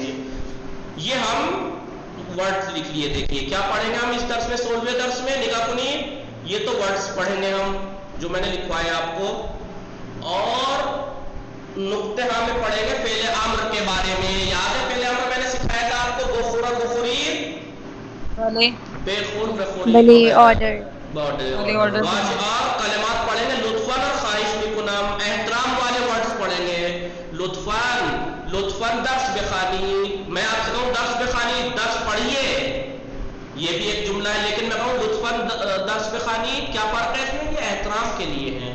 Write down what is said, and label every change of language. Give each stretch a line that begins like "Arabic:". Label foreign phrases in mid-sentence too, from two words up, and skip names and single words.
Hindi: ये हम वर्ड्स लिख लिए, देखिए क्या पढ़ेंगे हम इस दर्स में, 16वें दर्स में।
Persian: نگاه کنی,
Hindi: ये तो वर्ड्स पढ़ेंगे हम जो मैंने लिखवाया आपको, और नुक्ते में पढ़ेंगे पहले आम्र के बारे में। याद है पहले आम्र मैंने सिखाया था आपको,
Persian: بگو بگویی، بخور بخوری,
Hindi: बली ऑर्डर ऑर्डर। और कलमात पढ़ेंगे, लुत्फन और
Persian: خواهش بکنم,
Hindi: एहतराम वाले वर्ड्स पढ़ेंगे। लुत्फन,
Persian: لطفاً درس بخوانی,
Hindi: मैं आपसे कहूँ
Persian: درس بخوانی,
Hindi: दर्स पढ़िए, ये भी एक जुमला है, लेकिन मैं कहूँ
Persian: لطفاً درس بخوانی,
Hindi: क्या फर्क है इसमें, ये एहतराम के लिए है।